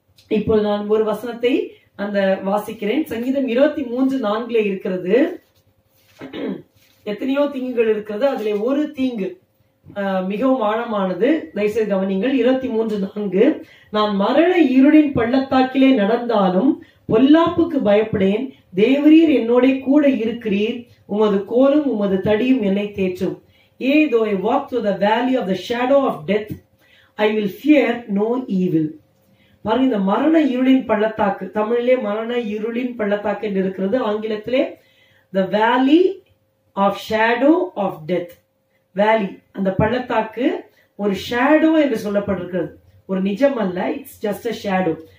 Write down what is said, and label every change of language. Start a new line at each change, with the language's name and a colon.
Tamil: இப்போது நான் ஒரு வசனத்தை அந்த வாசிக்கிறேன். சங்கீதம் 23:4 இருக்கிறது. எத்தனையோ தீங்குகள் இருக்கிறது, அதுல ஒரு தீங்கு மிகவும் ஆழமானது. தயவுசெய்து கவனிங்கள். 23:4 நான் மரண இருளின் பள்ளத்தாக்கிலே நடந்தாலும் பொல்லாப்புக்கு பயப்படேன், தேவரீர் என்னோட கூட இருக்கிறீர், உமது கோலும் உமது தடியும் என்னை தேற்றும்.
English: Though I walk through the valley of the shadow of death, I will fear no evil.
Tamil: பாருங்க, இந்த மரண இருளின் பள்ளத்தாக்கு, தமிழிலே மரண இருளின் பள்ளத்தாக்கு என்று இருக்கிறது, ஆங்கிலத்திலே
English: the valley of shadow of death.
Tamil: வேலி, அந்த பள்ளத்தாக்கு ஒரு ஷேடோ என்று சொல்லப்பட்டிருக்கிறது, ஒரு நிஜம் அல்ல.
English: It's just a shadow.